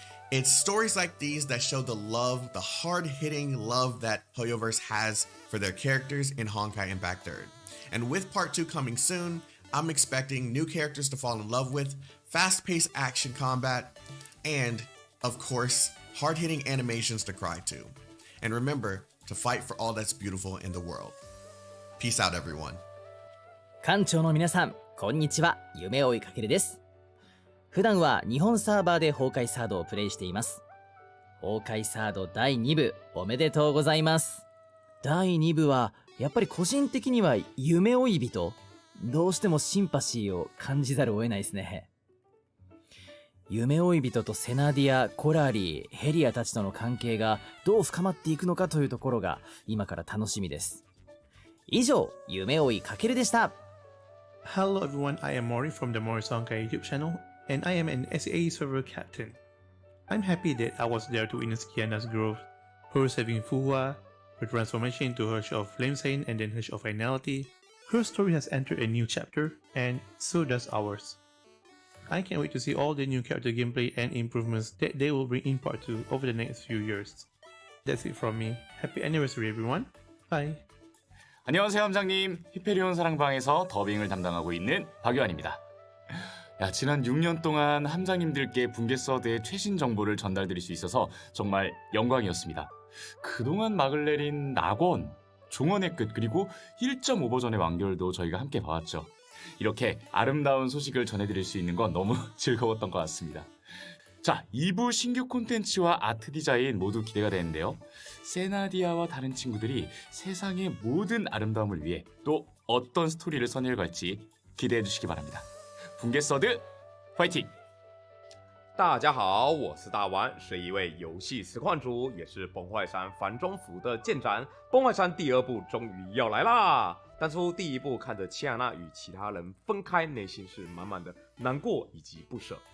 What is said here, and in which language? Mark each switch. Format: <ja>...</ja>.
<en>It's stories like these that show the love, the hard-hitting love that Hoyoverse has for their characters in Honkai Impact 3rd. And with part 2 coming soon, I'm expecting new characters to fall in love with, fast-paced action combat, and, of course, hard-hitting animations to cry to. And remember to fight for all that's beautiful in the world. Peace out, everyone.</en> <ja>館長の皆さん、こんにちは。夢追いかけるです。普段は日本サーバーで崩壊サードをプレイしています。崩壊サード第2部おめでとうございます。第2部はやっぱり個人的には夢追い人、どうしてもシンパシーを感じざるを得ないですね。夢追い人とセナディア、コラリー、ヘリアたちとの関係がどう深まっていくのかというところが今から楽しみです。以上、夢追いかけるでした。</ja> <en>Hello everyone, I am Mori from the Mori's Honkai YouTube channel, and I am an SA server captain. I'm happy that I was there to witness Kiana's growth, her saving Fuwa, her transformation into Hirsch of Flamesane and then Hirsch of Finality. Her story has entered a new chapter, and so does ours. I can't wait to see all the new character gameplay and improvements that they will bring in part 2 over the next few years. That's it from me. Happy anniversary everyone. Bye.</en> <ko>안녕하세요 함장님. 히페리온 사랑방에서 더빙을 담당하고 있는 박유한입니다. 지난 6년 동안 함장님들께 붕괴 서드의 최신 정보를 전달드릴 수 있어서 정말 영광이었습니다. 그동안 막을 내린 낙원, 종언의 끝, 그리고 1.5버전의 완결도 저희가 함께 봐왔죠. 이렇게 아름다운 소식을 전해드릴 수 있는 건 너무 즐거웠던 것 같습니다. 자, 2부 신규 콘텐츠와 아트 디자인 모두 기대가 되는데요. 세나디아와 다른 친구들이 세상의 모든 아름다움을 위해 또 어떤 스토리를 선회해 갈지 기대해 주시기 바랍니다. 붕괴 서드 파이팅!</ko> <zh>大家好，我是大丸，是一位游戏实况主，也是崩坏3繁中府的舰长。崩坏3第2部终于要来啦！当初第1部看着切亚娜与其他人分开，内心是满满的难过以及不舍。</zh>